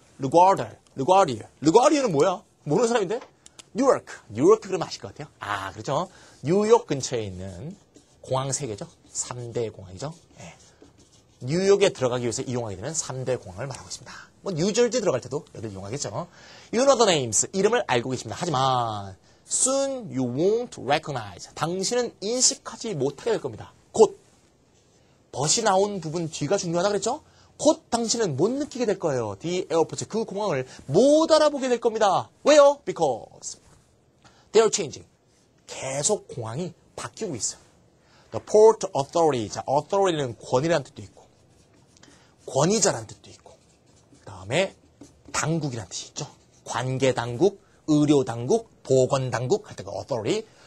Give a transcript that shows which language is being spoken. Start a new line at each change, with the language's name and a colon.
Korean: 르과르는 뭐야? 모르는 사람인데? 뉴워크 그러면 아실 것 같아요. 아, 그렇죠. 뉴욕 근처에 있는 공항 3개죠. 3대 공항이죠. 뉴욕에 들어가기 위해서 이용하게 되는 3대 공항을 말하고 있습니다. 뭐 뉴저지 들어갈 때도 여기를 이용하겠죠.
English: You know the names.
Korean: 이름을 알고 계십니다. 하지만
English: soon you won't recognize.
Korean: 당신은 인식하지 못하게 될 겁니다. 곧 벗이 나온 부분 뒤가 중요하다 그랬죠? 곧 당신은 못 느끼게 될 거예요.
English: The airport.
Korean: 그 공항을 못 알아보게 될 겁니다. 왜요?
English: Because they are changing.
Korean: 계속 공항이 바뀌고 있어요.
English: The Port Authority.
Korean: 자, authority는 권위라는 뜻도 있고, 권위자라는 뜻도 있고, 그 다음에 당국이라는 뜻이 있죠. 관계당국, 의료당국, 보건당국 할 때가 authority.